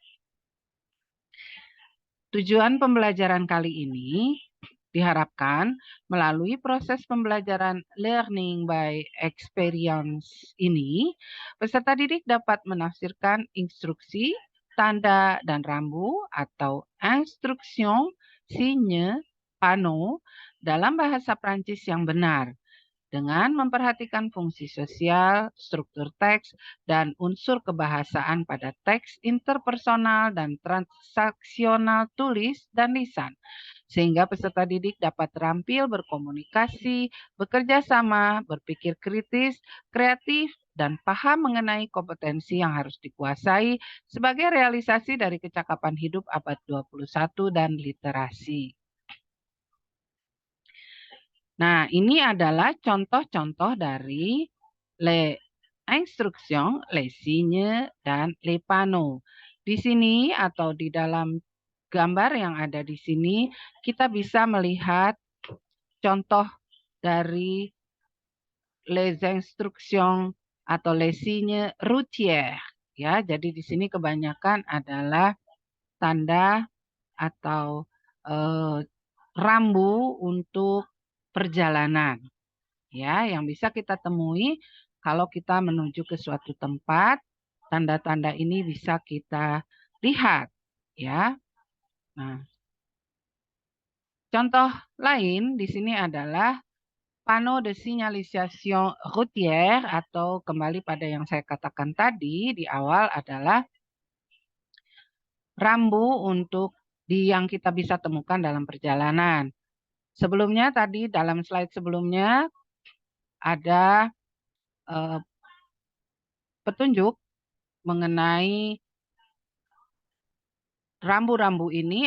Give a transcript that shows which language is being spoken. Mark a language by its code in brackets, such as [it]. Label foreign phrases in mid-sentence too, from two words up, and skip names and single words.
[id] Tujuan pembelajaran kali ini diharapkan melalui proses pembelajaran [en] learning by experience [id] ini, peserta didik dapat menafsirkan instruksi, tanda, dan rambu atau [fr] instruction, signe, panneau [id] dalam bahasa Prancis yang benar dengan memperhatikan fungsi sosial, struktur teks, dan unsur kebahasaan pada teks interpersonal dan transaksional tulis dan lisan, sehingga peserta didik dapat terampil berkomunikasi, bekerja sama, berpikir kritis, kreatif, dan paham mengenai kompetensi yang harus dikuasai sebagai realisasi dari kecakapan hidup abad 21 dan literasi. Nah, ini adalah contoh-contoh dari [fr] les instructions, les signes, [id] dan [fr] les panneaux. [id] Di sini atau di dalam gambar yang ada di sini, kita bisa melihat contoh dari [fr] les instructions [id] atau [fr] les signes routières. [id] Ya, jadi di sini kebanyakan adalah tanda atau rambu untuk perjalanan. Ya, yang bisa kita temui kalau kita menuju ke suatu tempat, tanda-tanda ini bisa kita lihat, ya. Nah, contoh lain di sini adalah [fr] panneau de signalisation routière [id] atau kembali pada yang saya katakan tadi di awal adalah rambu untuk yang kita bisa temukan dalam perjalanan. Sebelumnya tadi dalam slide sebelumnya ada petunjuk mengenai rambu-rambu ini,